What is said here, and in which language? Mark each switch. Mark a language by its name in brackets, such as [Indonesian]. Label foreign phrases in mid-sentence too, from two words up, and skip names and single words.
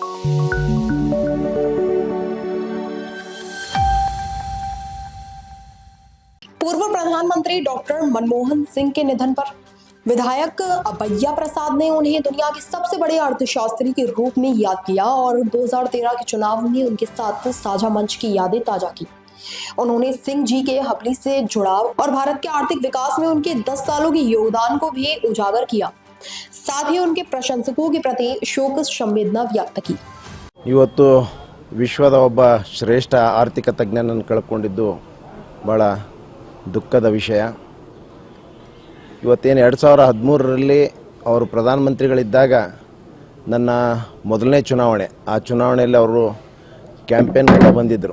[Hindi] पूर्व प्रधानमंत्री डॉक्टर मनमोहन सिंह के निधन पर विधायक अभैया प्रसाद ने उन्हें दुनिया के सबसे बड़े अर्थशास्त्री के रूप में याद किया और 2013 के चुनाव में उनके साथ साझा मंच की यादें ताजा की। उन्होंने सिंह जी के हबली से जुड़ाव और भारत के आर्थिक विकास में उनके 10 सालों के योगदान को भी उजागर किया। साथ ही उनके प्रशंसकों के प्रति शोक संवेदना व्यक्त की। [Kannada] ಇವತ್ತು ವಿಶ್ವದ ಒಬ್ಬ ಶ್ರೇಷ್ಠ ಆರ್ಥಿಕ ತಜ್ಞನನ್ನು ಕಳ್ಕೊಂಡಿದ್ದು ಬಹಳ ದುಃಖದ ವಿಷಯ. ಇವತ್ತೇನು 2013ರಲ್ಲಿ ಅವರು ಪ್ರಧಾನಮಂತ್ರಿಗಳಿದ್ದಾಗ ನನ್ನ ಮೊದಲನೇ ಚುನಾವಣೆ, ಆ ಚುನಾವಣೆಯಲ್ಲಿ ಅವರು ಕ್ಯಾಂಪೇನ್ ಕೂಡ ಬಂದಿದ್ದರು.